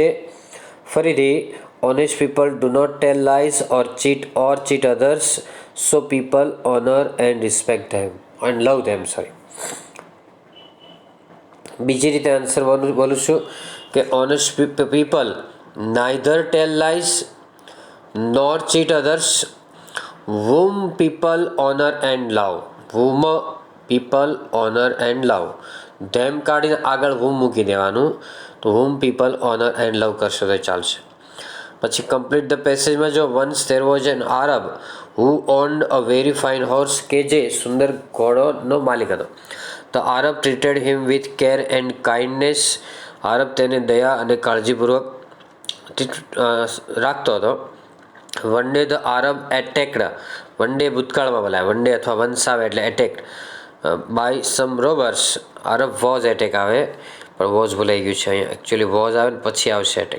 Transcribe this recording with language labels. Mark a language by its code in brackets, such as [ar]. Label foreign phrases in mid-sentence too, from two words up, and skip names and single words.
[en] ફરીથી honest people do not tell lies or cheat others so people honor and respect them and love them. [gu] સોરી, બીજી રીતે આન્સર બોલું છું કે [en] honest people neither tell lies nor cheat others whom people honor and love. whom people honor and love. [gu] ધેમ કાઢીને આગળ whom મૂકી દેવાનું. તો [en] whom people honor and love [gu] કરશો તો ચાલશે. [en] પછી complete the passageમાં જો વન્સ there was an Arab who owned a very fine horse [gu] કે જે સુંદર ઘોડોનો માલિક હતો. [en] The Arab treated him with care and kindness. [gu] આરબ તેને દયા અને કાળજીપૂર્વક રાખતો હતો. [en] one day the Arab attacked one day [gu] ભૂતકાળમાં બોલાય, [en] one day [gu] અથવા વંશ આવે એટલે [en] attacked by some robbers. Arab was attack [gu] આવે પણ વોઝ ભૂલાઈ ગયું છે અહીંયા, એકચ્યુઅલી વોઝ આવે ને પછી આવશે એટેક.